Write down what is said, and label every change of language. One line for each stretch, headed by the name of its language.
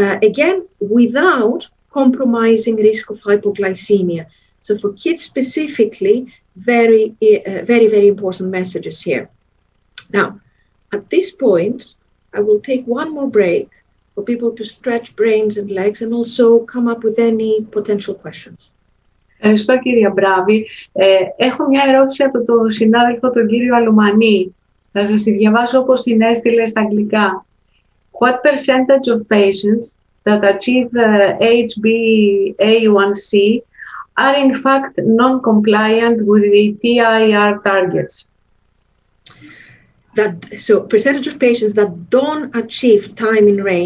English: Again, without compromising risk of hypoglycemia. So for kids specifically, very, very important messages here. Now, at this point, I will take one more break for people to stretch brains and legs and also come up with any potential questions.
Greek: Ευχαριστώ, κυρία Μπράβη. Έχω μια ερώτηση από τον συνάδελφο, τον κύριο Αλουμανή. Θα σας τη διαβάσω όπως την έστειλε στα αγγλικά.
English: What percentage of patients that achieve HbA1c are in fact non-compliant with the TIR targets? So percentage of patients that don't achieve time in range.